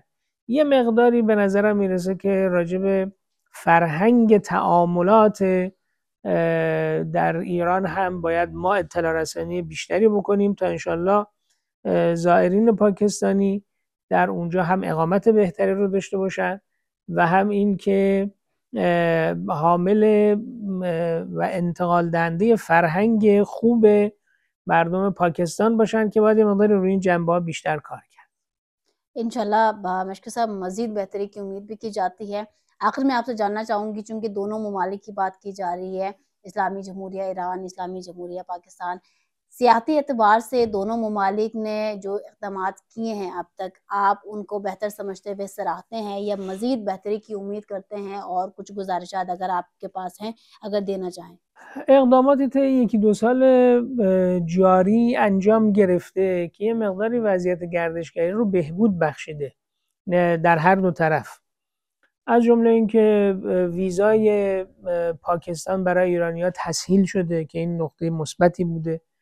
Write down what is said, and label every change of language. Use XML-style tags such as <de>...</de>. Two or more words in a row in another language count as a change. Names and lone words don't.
<fa>یه مقداری به نظرم میرسه که راجع به فرهنگ تعاملات در ایران هم باید ما اطلاع رسانی بیشتری بکنیم تا انشالله زائرین پاکستانی در اونجا هم اقامت بهتری رو داشته باشن و هم این که حامل و انتقال دهنده فرهنگ خوب مردم پاکستان باشن که باید یه مقدار روی این جنبه‌ها بیشتر کار کرد.</fa> <ur>ان شاء اللہ مشکور صاحب مزید بہتری کی امید بھی کی جاتی ہے. آخر میں آپ سے جاننا چاہوں گی، چونکہ دونوں ممالک کی بات کی جا رہی ہے، اسلامی جمہوریہ ایران، اسلامی جمہوریہ پاکستان، سیاحتی اعتبار سے دونوں ممالک نے جو اقدامات کیے ہیں اب تک، آپ ان کو بہتر سمجھتے ہوئے سراہتے ہیں یا مزید بہتری کی امید کرتے ہیں? اور کچھ گزارشات اگر آپ کے پاس ہیں، اگر دینا چاہیں.</ur> <fa>اقداماتی طی یکی دو سال جاری انجام گرفته که یه مقداری وضعیت گردشگری رو بهبود بخشیده در هر دو طرف. از جمله اینکه ویزای پاکستان برای ایرانی‌ها تسهیل شده که این نقطه مثبتی بوده.</fa>